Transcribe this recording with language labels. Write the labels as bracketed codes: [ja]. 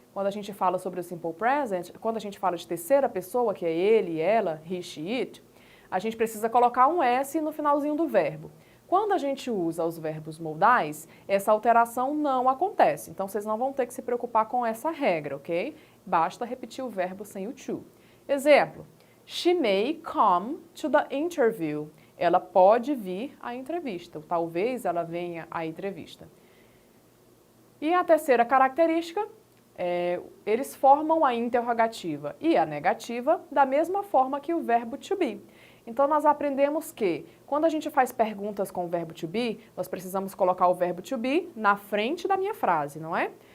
[pt] Quando a gente fala sobre o simple present, quando a gente fala de terceira pessoa, que é ele, ela, he, she, it, a gente precisa colocar um S no finalzinho do verbo. Quando a gente usa os verbos modais, essa alteração não acontece. Então, vocês não vão ter que se preocupar com essa regra, ok? Basta repetir o verbo sem o to. Exemplo. [en] She may come to the interview. [pt] Ela pode vir à entrevista. Talvez ela venha à entrevista. E a terceira característica, eles formam a interrogativa e a negativa da mesma forma que o verbo to be. Então, nós aprendemos que, quando a gente faz perguntas com o verbo to be, nós precisamos colocar o verbo to be na frente da minha frase, não é?